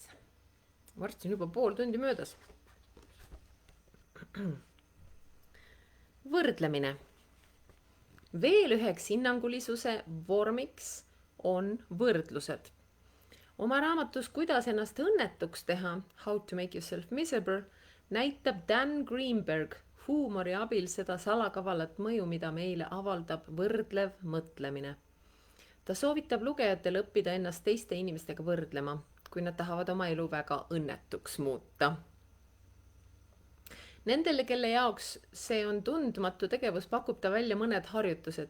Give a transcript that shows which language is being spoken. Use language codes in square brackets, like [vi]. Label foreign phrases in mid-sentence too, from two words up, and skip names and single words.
[et] Varsti on juba pool tundi möödas. Võrdlemine. Veel üheks hinnangulisuse vormiks on võrdlused. Oma raamatus Kuidas ennast õnnetuks teha, [en] How to make yourself miserable, [et] näitab Dan Greenberg huumori abil seda salakavalat mõju, mida meile avaldab võrdlev mõtlemine. Ta soovitab lugejatel õppida ennast teiste inimestega võrdlema, kui nad tahavad oma elu väga õnnetuks muuta. Nendele, kelle jaoks see on tundmatu tegevus, pakub ta välja mõned harjutused.